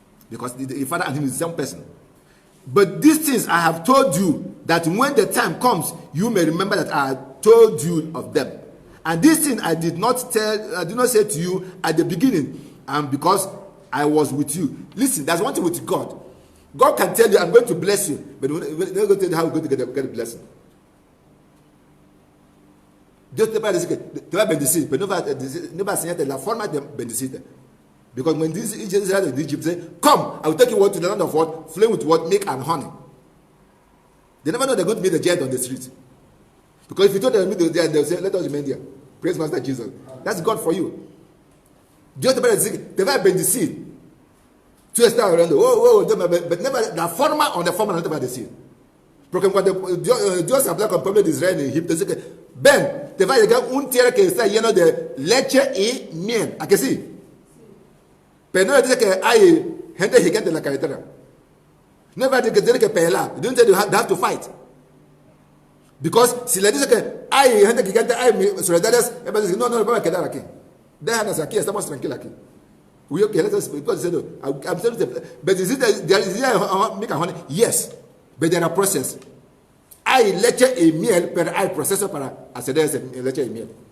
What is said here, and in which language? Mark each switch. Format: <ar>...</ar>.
<en>Because the Father and him is the same person. But these things I have told you, that when the time comes, you may remember that I told you of them. And this thing I did not say to you at the beginning, and because I was with you. Listen, there's one thing with God. God can tell you, I'm going to bless you, but they're not going to tell you how you're going to get a blessing.</en> <es>Dios te va a bendecir, pero no va a enseñarte la forma de bendecirte.</es> <en>Because when these Israelites in Egypt say, come, I will take you to the land of what? Flowing with what? Milk and honey. They never know they're going to meet the giant on the street. Because if you told them to meet the giant, they'll say, let us remain there. Praise Master Jesus. That's God for you.</en> <es>Dios te va a bendecir. Tú estás orando,</es> <en>but never,</en> <es>la forma o la forma no te va a decir. Porque cuando Dios habló con el pueblo de Israel en Egipto, dice que, ven, te va a llegar un tierra que está lleno de leche y miel. ¿A que sí? Pero no le dice que hay gente gigante en la carretera. No va a decir que tiene que pelear.</es> <en>They have to fight. Because</en> <es>si le dice que hay gente gigante, hay solidarias, él va a decir, no, vamos a quedar aquí. Déjanos aquí, estamos tranquilos aquí.</es> <en>We okay, let us, because they say, no, I'm telling you, but is it milk and honey? Yes. But there are processes.</en> <es>Hay leche y miel, pero hay procesos para hacer ese leche y miel.</es>